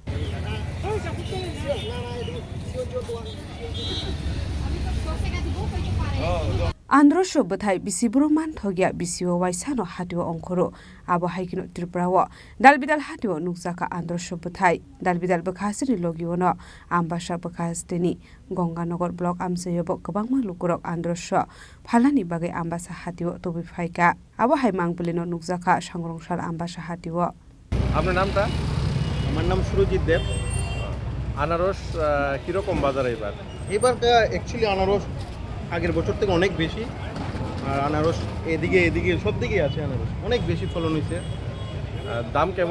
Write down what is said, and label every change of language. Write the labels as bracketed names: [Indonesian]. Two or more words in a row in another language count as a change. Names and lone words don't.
[Kok Borok] आन्द्र सबथाय बिसिबुरु मानथगिया बिसिओ वाइसानो हाटिओ अंखरो आबो हाइकिनो त्रिपुराव दालबिदाल हाटिओ नुकजाका आन्द्र सबथाय दालबिदाल बखासनि लगिओनो आम्बासा बखासनि गंगानगर ब्लक आमसेयबो गोबांमा लुकुरक आन्द्रस फालानि बागै आम्बासा हाटिओ तबि फाइका आबो हाइ मांबलिनो नुकजाका सांग्रंसार आम्बासा हाटिओ। [Bangla] আপনার নামটা? আমার নাম সুরজিৎ দেব। আনারস কিরকম বাজার এবার? এবার অ্যাকচুয়ালি আনারস আগের বছর থেকে অনেক বেশি, আর আনারস এদিকে সব দিকেই আছে, আনারস অনেক বেশি ফলন হয়েছে। দাম কেমন?